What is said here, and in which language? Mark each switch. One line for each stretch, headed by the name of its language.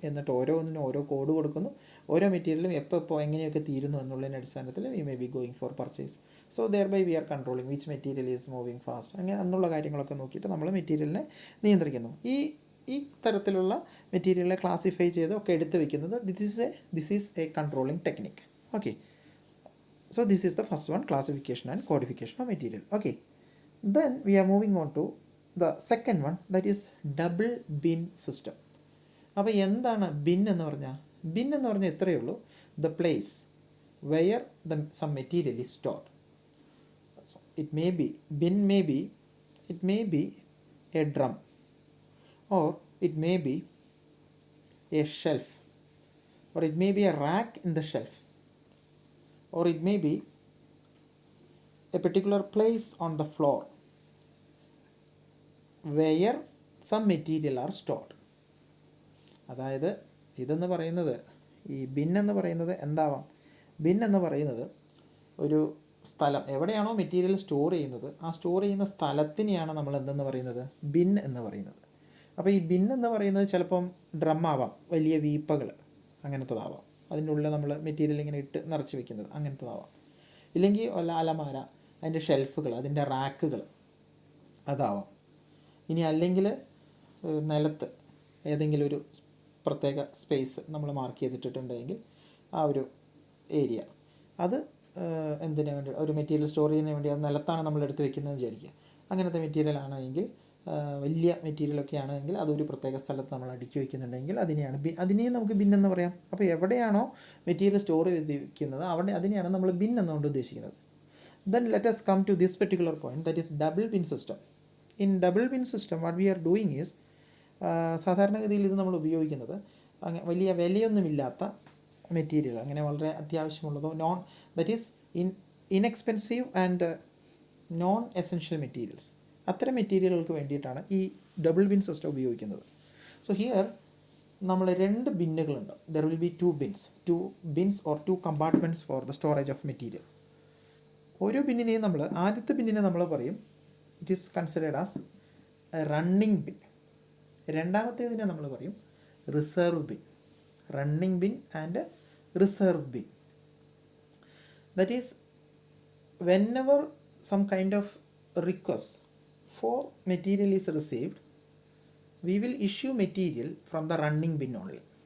Malayalam: എന്നിട്ട് ഓരോന്നിനും ഓരോ കോഡ് കൊടുക്കുന്നു. ഓരോ മെറ്റീരിയലും എപ്പോൾ എങ്ങനെയൊക്കെ തീരുന്നു എന്നുള്ളതിൻ്റെ അടിസ്ഥാനത്തിൽ
English: We may be going for purchase. So thereby we are controlling which material is moving fast.
Malayalam: അങ്ങനെ എന്നുള്ള കാര്യങ്ങളൊക്കെ നോക്കിയിട്ട് നമ്മൾ മെറ്റീരിയലിനെ നിയന്ത്രിക്കുന്നു. ഈ തരത്തിലുള്ള മെറ്റീരിയലിനെ ക്ലാസിഫൈ ചെയ്ത് ഒക്കെ എടുത്ത് വയ്ക്കുന്നത്
English: This is a controlling technique. Okay, so this is the first one, classification and codification of material. Okay, then we are moving on to the second one, that is double bin system.
Malayalam: അപ്പോൾ എന്താണ് bin എന്ന് പറഞ്ഞാൽ? Bin എന്ന് പറഞ്ഞാൽ ഇത്രയേ ഉള്ളൂ,
English: the place where some material is stored. So it may be, bin may be, it may be a drum, or it may be a shelf, or it may be a rack in the shelf, or it may be a particular place on the floor where some material are stored.
Malayalam: അതായത് ഇതെന്ന് പറയുന്നത്, ഈ bin എന്ന് പറയുന്നത് എന്താവാം? Bin എന്ന് പറയുന്നത് ഒരു സ്ഥലം, എവിടെയാണോ മെറ്റീരിയൽ സ്റ്റോർ ചെയ്യുന്നത് ആ സ്റ്റോർ ചെയ്യുന്ന സ്ഥലത്തിനെയാണ് നമ്മൾ എന്തെന്ന് പറയുന്നത്, ബിൻ എന്ന് പറയുന്നത്. അപ്പോൾ ഈ ബിൻ എന്ന് പറയുന്നത് ചിലപ്പം ഡ്രം ആവാം, വലിയ വീപ്പകൾ അങ്ങനത്തതാവാം, അതിൻ്റെ ഉള്ളിൽ നമ്മൾ മെറ്റീരിയൽ ഇങ്ങനെ ഇട്ട് നിറച്ച് വെക്കുന്നത് അങ്ങനത്തതാവാം. ഇല്ലെങ്കിൽ അലമാര, അതിൻ്റെ ഷെൽഫുകൾ, അതിൻ്റെ റാക്കുകൾ അതാവാം. ഇനി അല്ലെങ്കിൽ നിലത്ത് ഏതെങ്കിലും ഒരു പ്രത്യേക സ്പേസ് നമ്മൾ മാർക്ക് ചെയ്തിട്ടുണ്ടെങ്കിൽ ആ ഒരു ഏരിയ, അത് എന്തിനു വേണ്ടി, ഒരു മെറ്റീരിയൽ സ്റ്റോർ ചെയ്യുന്നതിന് വേണ്ടി അത് നിലത്താണ് നമ്മൾ എടുത്ത് വെക്കുന്നതെന്ന് വിചാരിക്കുക. അങ്ങനത്തെ മെറ്റീരിയൽ ആണെങ്കിൽ, വലിയ മെറ്റീരിയലൊക്കെ ആണെങ്കിൽ അതൊരു പ്രത്യേക സ്ഥലത്ത് നമ്മൾ അടുക്കി വയ്ക്കുന്നുണ്ടെങ്കിൽ അതിനെയും നമുക്ക് ബിൻ എന്ന് പറയാം. അപ്പോൾ എവിടെയാണോ മെറ്റീരിയൽ സ്റ്റോർ ചെയ്ത് വയ്ക്കുന്നത് അതിനെയാണ് നമ്മൾ ബിൻ എന്നുകൊണ്ട് ഉദ്ദേശിക്കുന്നത്.
English: Then let us come to this particular point, that is double bin system. In double bin system what we are doing is,
Malayalam: സാധാരണഗതിയിൽ ഇത് നമ്മൾ ഉപയോഗിക്കുന്നത് വലിയ വിലയൊന്നുമില്ലാത്ത മെറ്റീരിയൽ, അങ്ങനെ വളരെ അത്യാവശ്യമുള്ളതോ
English: that is inexpensive and non essential materials,
Malayalam: അത്തരം മെറ്റീരിയലുകൾക്ക് വേണ്ടിയിട്ടാണ് ഈ ഡബിൾ ബിൻ സിസ്റ്റം ഉപയോഗിക്കുന്നത്.
English: so here
Malayalam: നമ്മൾ 2 ബിന്നുകളുണ്ട്.
English: There will be 2 bins or 2 compartments for the storage of material.
Malayalam: ഓരോ ബിന്നിനെയും ആദ്യത്തെ ബിന്നിനെ നമ്മൾ പറയും
English: It is considered as running bin.
Malayalam: രണ്ടാമത്തേതിനെ നമ്മൾ പറയും reserve bin.
English: Running bin and reserve bin. That is whenever some kind of request for material is received, we will issue material from the running bin only.